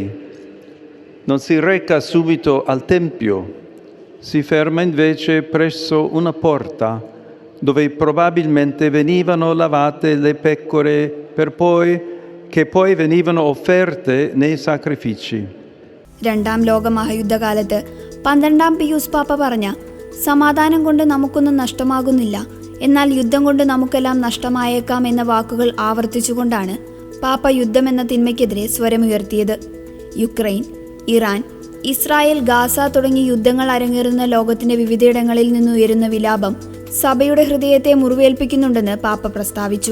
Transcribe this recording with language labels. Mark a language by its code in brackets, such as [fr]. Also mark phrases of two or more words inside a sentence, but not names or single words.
[it] Non si reca subito al Tempio, si ferma invece presso una porta dove probabilmente venivano lavate le pecore che poi venivano offerte nei sacrifici. [ml] രണ്ടാം ലോക മഹായുദ്ധകാലത്ത് 12-ാം പിയൂസ് പാപ്പ പറഞ്ഞ സമാധാനം കൊണ്ട് നമുക്കൊന്നും നഷ്ടമാകുന്നില്ല, എന്നാൽ യുദ്ധം കൊണ്ട് നമുക്കെല്ലാം നഷ്ടമായേക്കാം എന്ന വാക്കുകൾ ആവർത്തിച്ചുകൊണ്ടാണ് പാപ്പ യുദ്ധം എന്ന തിന്മയ്ക്കെതിരെ സ്വരമുയർത്തിയത്. യുക്രൈൻ, ഇറാൻ, ഇസ്രായേൽ, ഗാസ തുടങ്ങിയ യുദ്ധങ്ങൾ അരങ്ങേറുന്ന ലോകത്തിന്റെ വിവിധയിടങ്ങളിൽ നിന്നുയരുന്ന വിലാപം സഭയുടെ ഹൃദയത്തെ മുറിവേൽപ്പിക്കുന്നുണ്ടെന്ന് പാപ്പ പ്രസ്താവിച്ചു.